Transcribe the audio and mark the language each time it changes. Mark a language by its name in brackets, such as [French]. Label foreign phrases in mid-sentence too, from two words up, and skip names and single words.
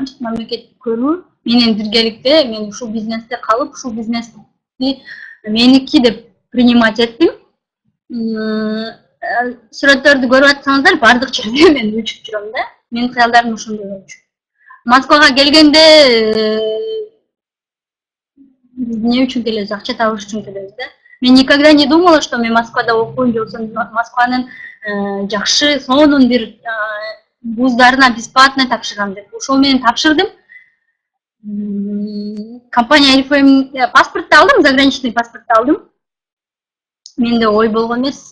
[Kyrgyz] Чет мамлекетти көрүү менен биргеликте мен ушул бизнесте калып, ушул бизнести меники деп принимать эттим. Сүрөттөрдү көрүп атсаңыздар, бардык жерде мен учуп жүрөм да. Менин кыялдарым ошондой болчу. Москвага келгенде эмне үчүн келебиз? Акча табыш үчүн келебиз да. Мен [Russian] никогда не думала, что [Kyrgyz] мен Москвада окуйм, же болбосо Москванын жакшы сонун бир вуздарына бесплатно тапшырам деп. Ошол менен тапшырдым. Компания RFM паспортты алдым, заграничный паспортты алдым. Менде ой болгон эмес.